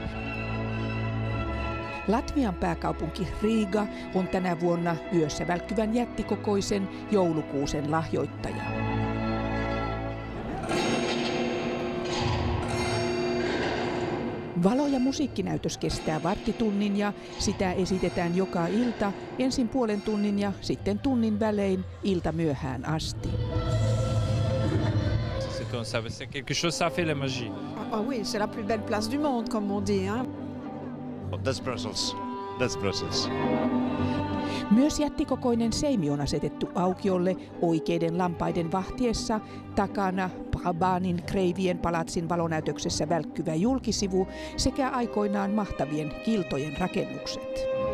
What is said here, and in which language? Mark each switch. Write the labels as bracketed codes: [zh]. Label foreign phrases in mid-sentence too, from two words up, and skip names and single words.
[fi] Latvian pääkaupunki Riga on tänä vuonna yössä välkkyvän jättikokoisen joulukuusen lahjoittaja. Valo- ja musiikkinäytös kestää varttitunnin ja sitä esitetään joka ilta, ensin puolen tunnin ja sitten tunnin välein ilta myöhään asti. [fr] C'est quelque chose, ça fait la magie. Ah oui, c'est la plus belle place du monde, comme on dit. Hein? [en] That's Brussels. That's Brussels. [fi] Myös jättikokoinen seimi on asetettu aukiolle oikeiden lampaiden vahtiessa, takana Brabanin kreivien palatsin valonäytöksessä välkkyvä julkisivu sekä aikoinaan mahtavien kiltojen rakennukset.